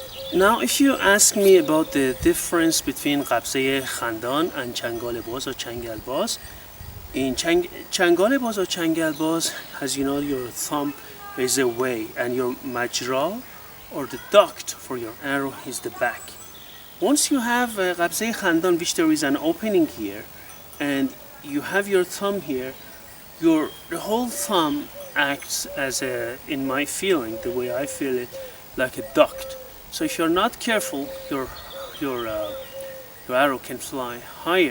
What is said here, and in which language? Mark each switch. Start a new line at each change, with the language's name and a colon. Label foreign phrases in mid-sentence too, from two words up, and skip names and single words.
English: Now, if you ask me about the difference between
Persian: قبضهٔ خندان
English: and
Persian: چنگال باز
English: or
Persian: چنگال باز,
English: in
Persian: چنگال باز
English: or
Persian: چنگال باز,
English: as you know, your thumb is away and your majra or the duct for your arrow is the back. Once you have
Persian: قبضهٔ خندان,
English: which there is an opening here, and you have your thumb here, the whole thumb acts as a, in my feeling, the way I feel it, like a duct. So if you're not careful, your arrow can fly higher.